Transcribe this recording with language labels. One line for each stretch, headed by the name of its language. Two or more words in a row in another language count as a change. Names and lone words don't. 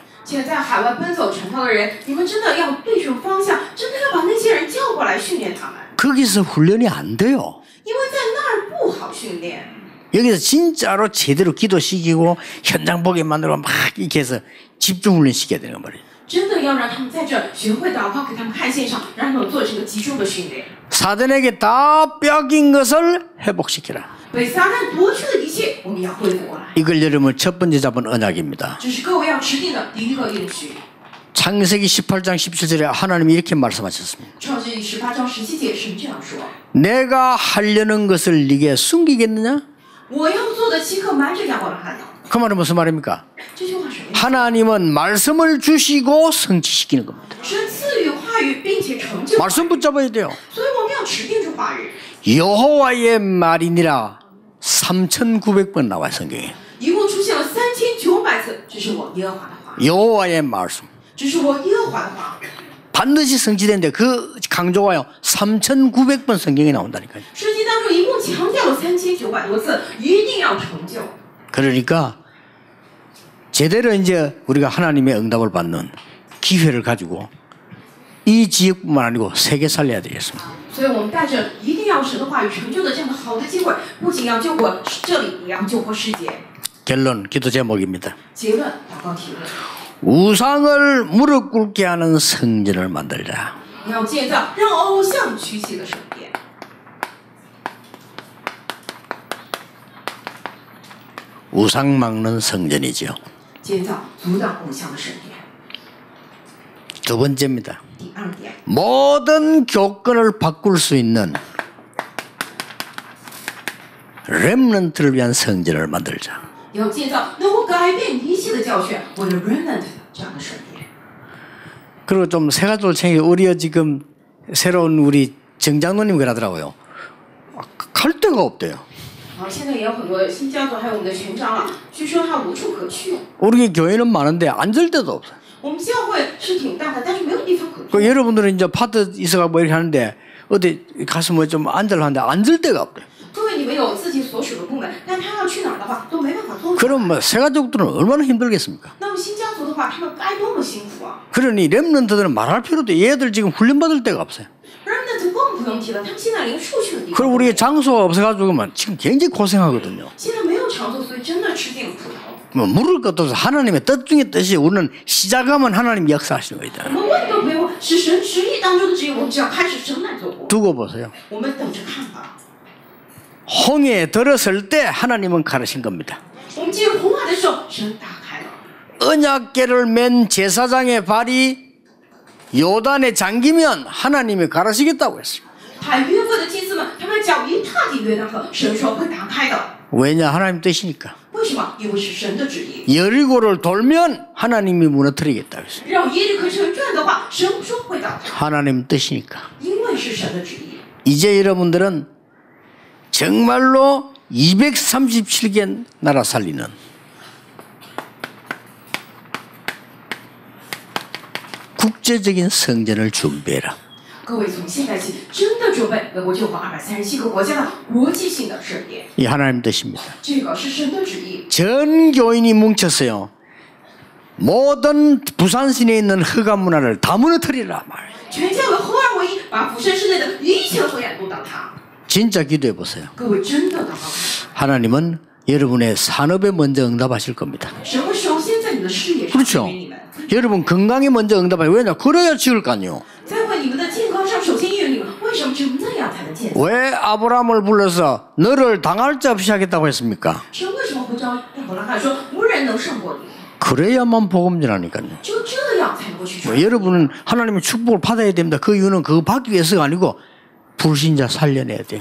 Chinese: 现在在海外奔走传道的人，你们真的要对准方向，真的要把那些人叫过来训练他们，
Korean: 거기서 훈련이 안 돼요.
Chinese: 因为在那儿不好训练。
Korean: 여기서 진짜로 제대로 기도시키고 현장 보게 만들고 막 이렇게 해서 집중 훈련시켜야 되는 말이에요.
Chinese: 真的要让他们在这儿学会祷告，给他们看现场，让他们做这个集中的训练。
Korean: 사단에게 다 빼앗긴 것을 회복시키라.
Chinese: 被撒旦夺去的一切，我们要恢复过来。
Korean: 이걸 여러분 첫 번째 잡은 언약입니다.
Chinese: 这是各位要持定的第一个应许。
Korean: 창세기 18장 17절에 하나님이 이렇게 말씀하셨습니다.
Chinese: 创世纪18章17节，神这样说：
Korean: 내가 하려는 것을 네게 숨기겠느냐?
Chinese: 我要做的岂可瞒着亚伯拉罕呢？
Korean: 그 말은 무슨 말입니까?
Chinese: 这句话什么意思？
Korean: 하나님은 말씀을 주시고 성취시키는 겁니다.
Chinese: 神赐予话语，并且成就。
Korean: 말씀 붙잡아야 돼요.
Chinese: 所以我们要持定这话语。
Korean: 여호와의 말이니라 3,900번 나와요 성경에.
Chinese: 一共出现了3900次，这是我耶和华的话，
Korean: 여호와의 말씀.
Chinese: 这是我耶和华的话。
Korean: 반드시 성취되는데 그 강조가요 3,900번 성경에 나온다니까요.
Chinese: 圣经当中一共强调了3900多次，一定要成就。
Korean: 그러니까 제대로 이제 우리가 하나님의 응답을 받는 기회를 가지고 이 지역뿐만 아니고 세계 살려야 되겠습니다.
Chinese: 所以我们带着一定要神的话语成就的这样的好的机会，不仅要救活这里，也要救活世界。
Korean: 결론 기도 제목입니다.
Chinese: 结论，祷告提问：
Korean: 우상을 무릎 꿇게 하는 성전을 만들자.
Chinese: 要建造让偶像屈膝的圣殿，
Korean: 우상 막는 성전이죠.
Chinese: 建造阻挡偶像的圣殿。
Korean: 두 번째입니다.
Chinese: 第二点，
Korean: 모든 교권을 바꿀 수 있는 렘넌트를 위한 성전을 만들자.
Chinese: 要建造能够改变一切的教训，为了 remnant 这样的圣殿。
Korean: 그리고 좀 세 가지를 챙겨 우리 지금 새로운 우리 정장로님 그러더라고요. 갈 데가 없대요.
Chinese: 好，现在也有很多新教徒，还有我们的全长老，据说他无处可去。
Korean: 우리 교회는 많은데 앉을 데도 없어요.
Chinese: 我们教会是挺大的，但是没有地方可去。
Korean: 그 여러분들은 이제 파트 있어가 뭐 이렇게 하는데 어디 가서 뭐 좀 앉으려 하는데 앉을 데가 없대요.
Chinese: 各位，你们有自己所属的部门，但他要去哪儿的话，都没办法做。
Korean: 그럼 뭐 세가족들은 얼마나 힘들겠습니까?
Chinese: 那么新家族的话，他们该多么辛苦啊！
Korean: 그러니 렘넌트들은 말할 필요도 얘들 지금 훈련받을 데가 없어요.
Chinese: remnant 更不用提了，他们现在连出去的地方。
Korean: 그리고 우리의 장소가 없어가지고만 지금 굉장히 고생하거든요.
Chinese: 现在没有场所，所以真的吃尽苦头。
Korean: 뭐 물을 것도 없어. 하나님의 뜻 중의 뜻이 우리는 시작하면 하나님 역사하시는
Chinese: 我
Korean: 거죠.
Chinese: 们问都不用问，是神旨意当中的旨意，我们只要开始神来做工。
Korean: 두고 보세요.
Chinese: 我们等着看吧。
Korean: 홍해에 들었을 때 하나님은 가르신 겁니다.
Chinese: 我们进入红海的时候，神打开了。
Korean: 언약궤를 맨 제사장의 발이 요단에 잠기면 하나님이 가르시겠다고 했어요.
Chinese: 海约柜的祭司们，他们脚一踏进约旦河，神说会打开的。
Korean: 왜냐 하나님 뜻이니까.
Chinese: 为什么？因为是神的旨意。
Korean: 여리고를 돌면 하나님이 무너뜨리겠다고 했어요.
Chinese: 让耶利可城转的话，神说会倒塌，
Korean: 하나님 뜻이니까.
Chinese: 因为是神的旨意。
Korean: 이제 여러분들은 정말로 237개 나라 살리는 국제적인 성전을 준비해라.
Chinese: 各位从现在起真的准备为我救亡237个国家的国际性的圣殿，
Korean: 이 하나님 뜻입니다.
Chinese: 这个是神的旨意。
Korean: 전 교인이 뭉쳤어요. 모든 부산 시내에 있는 허가 문화를 다 무너뜨리라 말.
Chinese: 全教会合而为一，把釜山市内的一切黑暗都倒塌。
Korean: 진짜 기도해 보세요.
Chinese: 各位真的祷告，
Korean: 하나님은 여러분의 산업에 먼저 응답하실 겁니다.
Chinese: 神会首先在你的事业上
Korean: 그렇죠.
Chinese: 应允你们，
Korean: 여러분 건강에 먼저 응답하세요. 왜냐? 그래야 지을 거 아니에요.
Chinese: 在为你们的健康上首先应允你们。为什么只有那样才能建造？
Korean: 왜 아브라함을 불러서 너를 당할 자 없이 하겠다고 했습니까?
Chinese: 神为什么会招亚伯拉罕说无人能胜过你？
Korean: 그래야만 복음 전하니까요.
Chinese: 就这样才能够去传。
Korean: 여러분은 하나님의 축복을 받아야 됩니다. 그 이유는 그거 받기 위해서가 아니고 불신자 살려내야 돼요.